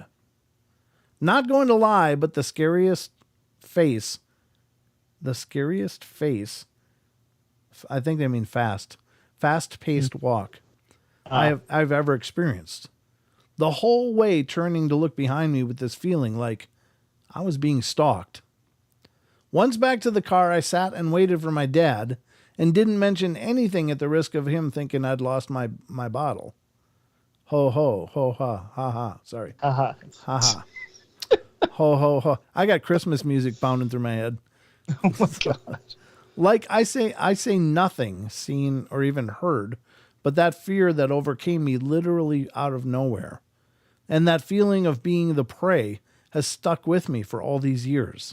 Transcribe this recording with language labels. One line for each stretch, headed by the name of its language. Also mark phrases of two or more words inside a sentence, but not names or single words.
English: Not going to lie, but the scariest face, I think they mean fast-paced walk I've ever experienced. The whole way turning to look behind me with this feeling like I was being stalked. Once back to the car, I sat and waited for my dad and didn't mention anything at the risk of him thinking I'd lost my bottle. Ho, ho, ho, ha, ha, ha. Sorry. Ha ha. Ha, ha. Ho, ho, ho. I got Christmas music pounding through my head. Oh my God. Like I say nothing seen or even heard, but that fear that overcame me literally out of nowhere. And that feeling of being the prey has stuck with me for all these years.